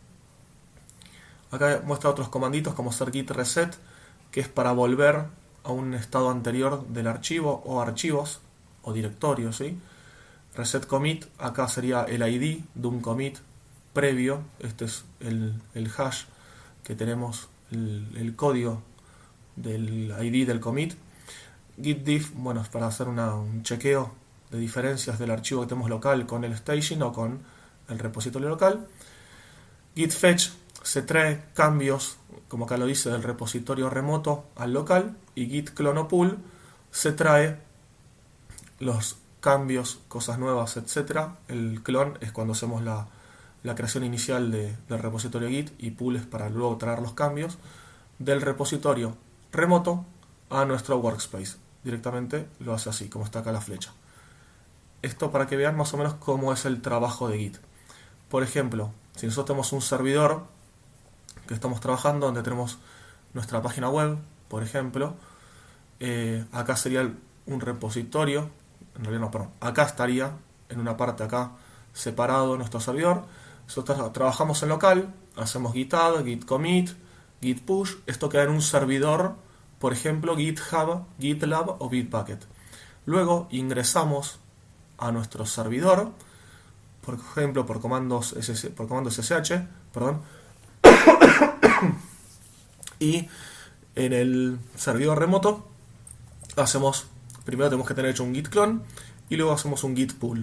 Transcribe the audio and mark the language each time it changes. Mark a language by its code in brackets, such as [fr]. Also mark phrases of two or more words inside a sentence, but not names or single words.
[es] Acá muestra otros comanditos como ser git reset, que es para volver a un estado anterior del archivo o archivos o directorios, ¿sí? Reset commit, acá sería el ID de un commit previo. Este es el hash que tenemos, el código del ID del commit. Git diff, bueno, es para hacer un chequeo de diferencias del archivo que tenemos local con el staging o con el repositorio local. Git fetch, se trae cambios, como acá lo dice, del repositorio remoto al local. Y git clone o pull, se trae los cambios, cosas nuevas, etc. El clone es cuando hacemos la creación inicial del repositorio Git, y pull es para luego traer los cambios del repositorio remoto a nuestro workspace. Directamente lo hace así, como está acá la flecha. Esto para que vean más o menos cómo es el trabajo de Git. Por ejemplo, si nosotros tenemos un servidor que estamos trabajando, donde tenemos nuestra página web, por ejemplo, acá sería un repositorio, en realidad no, perdón, acá estaría en una parte acá separado nuestro servidor. Nosotros trabajamos en local, hacemos git add, git commit, git push. Esto queda en un servidor, por ejemplo GitHub, GitLab o Bitbucket. Luego ingresamos a nuestro servidor, por ejemplo por comandos SSH, perdón, y en el servidor remoto primero tenemos que tener hecho un git clone y luego hacemos un git pull.